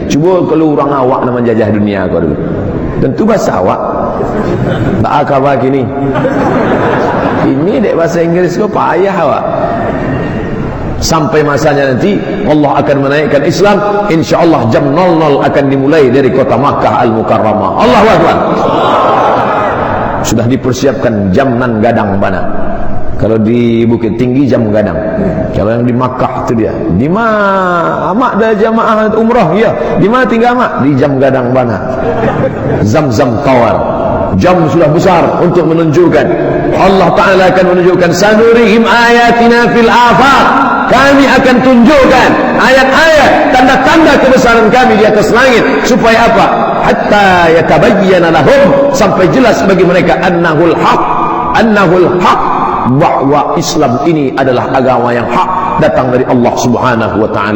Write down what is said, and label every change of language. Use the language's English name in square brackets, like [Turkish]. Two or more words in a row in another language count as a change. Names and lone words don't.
[Minangkabau] Cuba kalau orang awak nak menjajah dunia kau dulu, tentu bahasa awak tak akal gini. Ini dek bahasa Inggris kau payah awak. [Indonesian] Sampai masanya nanti Allah akan menaikkan Islam, insyaallah jam 00 akan dimulai dari kota Makkah Al-Mukarramah. [Arabic] Allahu Akbar. [Minangkabau] Sudah dipersiapkan jam nan gadang bana. [Indonesian] Kalau di Bukit Tinggi jam gadang, kalau yang di Makkah itu dia. [Minangkabau] Di mana amak dah jamaah umrah? Ya, di mana tinggal amak? Di jam gadang bana. [Indonesian] Zam-zam tawar. Jam sudah besar untuk menunjukkan, Allah Ta'ala akan menunjukkan, [Arabic] sanurihim ayatina fil afaq, [Indonesian] kami akan tunjukkan ayat-ayat, tanda-tanda kebesaran kami di atas langit. Supaya apa? [Arabic] Hatta yatabayyana lahum, [Indonesian] sampai jelas bagi mereka, [Arabic] annahul haq, [Indonesian] bahwa Islam ini adalah agama yang hak, datang dari Allah [Arabic] Subhanahu wa ta'ala.